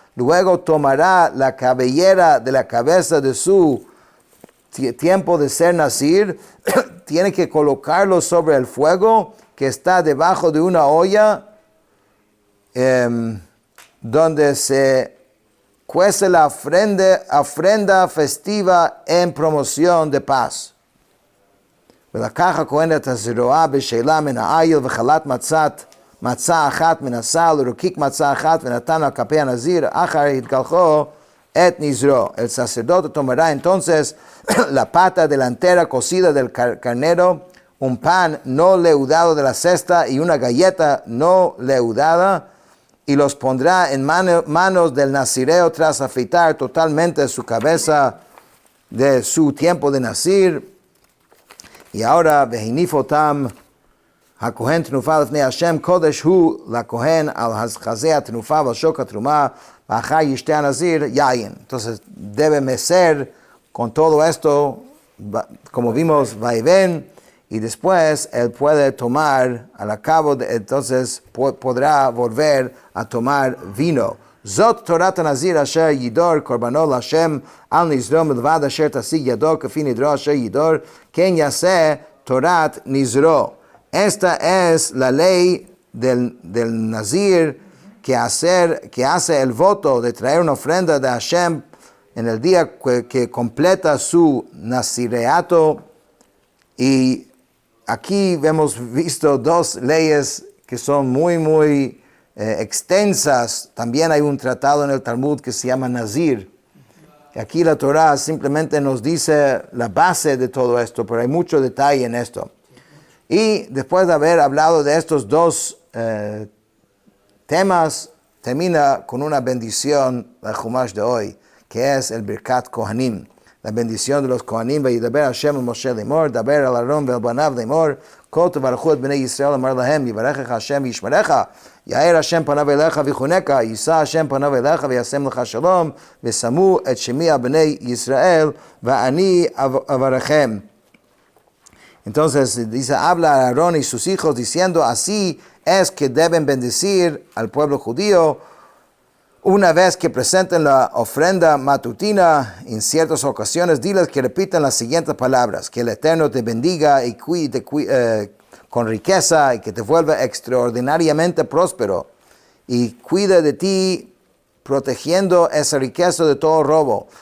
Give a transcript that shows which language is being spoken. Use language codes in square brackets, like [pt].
[es] Luego tomará la cabellera de la cabeza de su tiempo de ser nazir, tiene que colocarlo sobre el fuego que está debajo de una olla donde se cuece la ofrenda festiva en promoción de paz. [he] ולקח הכהן את הזרועה בשאלה מן העיל וחלת מצה אחת מן הסל ורקיק מצה אחת ונתן על כפי הנזיר אחר התגלחו et nizro. [es] El sacerdote tomará entonces la pata delantera cocida del carnero, un pan no leudado de la cesta y una galleta no leudada, y los pondrá en manos del nazireo tras afeitar totalmente su cabeza de su tiempo de nazir. Y ahora, [he] vehinifotam הכהן תנופה לפני השם, קודש הוא לכהן על חזה התנופה ועל שוק התרומה, ואחר ישתה הנזיר יין. [es] Entonces debe mecer con todo esto, como vimos, vaivén, y después él puede tomar, al cabo de, entonces podrá volver a tomar vino. [he] זאת תורת הנזיר אשר ידור קורבנו להשם על נזרו מלבד אשר תשיג ידו כפי נדרו אשר ידור, כן יעשה תורת נזרו. [es] Esta es la ley del nazir que hace el voto de traer una ofrenda de Hashem en el día que completa su nazireato. Y aquí hemos visto dos leyes que son muy extensas. También hay un tratado en el Talmud que se llama Nazir. Y aquí la Torah simplemente nos dice la base de todo esto, pero hay mucho detalle en esto. Y después de haber hablado de estos dos temas, termina con una bendición la Chumash de hoy, que es el Birkat Kohanim, la bendición de los Kohanim. [he] וידבר השם אל משה לאמור, דבר אל אהרון ואל בניו לאמור, כה תברכו את בני ישראל, אמר להם, יברכך השם וישמרך, יאר השם פניו אליך ויחונך, יישא השם פניו אליך וישם לך שלום, ושמו את שמי על בני ישראל, ואני אברכם. [es] Entonces dice, habla a Aarón y sus hijos diciendo, así es que deben bendecir al pueblo judío una vez que presenten la ofrenda matutina. En ciertas ocasiones diles que repitan las siguientes palabras: que el Eterno te bendiga y cuide con riqueza, y que te vuelva extraordinariamente próspero y cuide de ti protegiendo esa riqueza de todo robo,